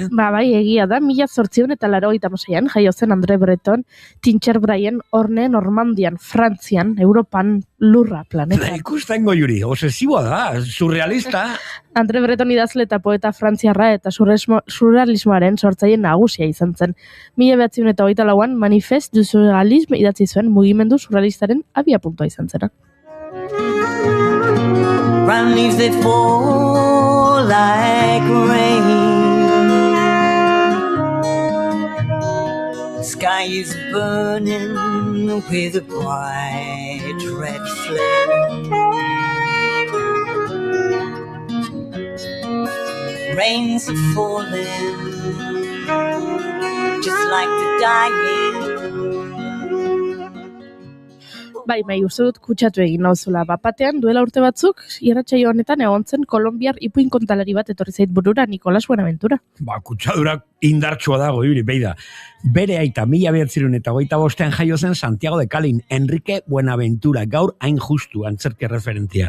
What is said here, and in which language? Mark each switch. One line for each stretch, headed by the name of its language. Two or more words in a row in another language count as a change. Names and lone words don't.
Basque: Bai, egia da, 1886an jaio zen Andre Breton, Tincherbraien, Orne, Normandian, Frantzian, Europan, lurra planetan. Ikusten goiuri, obsesiboa da, surrealista. Andre Breton idazle eta poeta frantziarra eta surrealismoaren sortzaile nagusia izan zen. 1924an Manifeste du Surrealisme idatzi zuen mugimendu surrealistaren abiapuntua izan zena.
English: Brown leaves that fall like rain. The sky is burning with a bright red flame. Rains are falling just like the dying.
Basque: Bai, uste dut kutsatu egin nauzula. Bapatean, duela urte batzuk, irratsaio honetan egon zen kolombiar ipuin kontalari bat etorri zait burura, Nicolas Buenaventura. Kutsadura indartsua dago, beida. Bere aita 1925an jaio zen Santiago de Calin, Enrique Buenaventura, gaur hain justu antzerki referentzia.